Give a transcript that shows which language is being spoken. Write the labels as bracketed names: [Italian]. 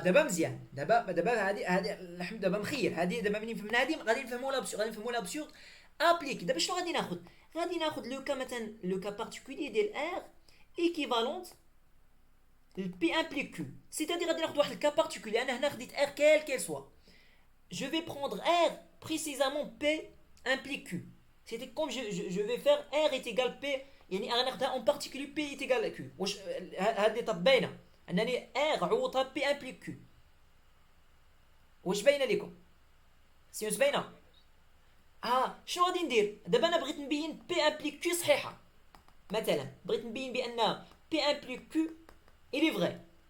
[Arabic] دابا مزيان. دابا هذه الحمد دابا مخير. هذه دابا منين فهمنا هذه غادي نفهموا لابسورد ابليك. دابا شنو غادي ناخذ لو كا مثلا لو كا بارتيكولي ديال ار ايكيفالونت البي امبليك كيو. سيتادير غادي ناخذ واحد الكا بارتيكولي. انا هنا خديت ار كيل سوا، [French] je vais prendre R précisément P implique Q. C'était comme je vais faire R est égal P، [Arabic] يعني أنا ناخذها [French] en particulier P est égal Q. [Arabic] واش هذه طب باينة أنني R عوضها P implique Q؟ واش باينة لكم؟ سيونس باينة؟ شنو غادي ندير؟ دابا أنا بغيت نبين P implique Q صحيحة. مثلا بغيت نبين بأن [French] P implique Q il est vrai.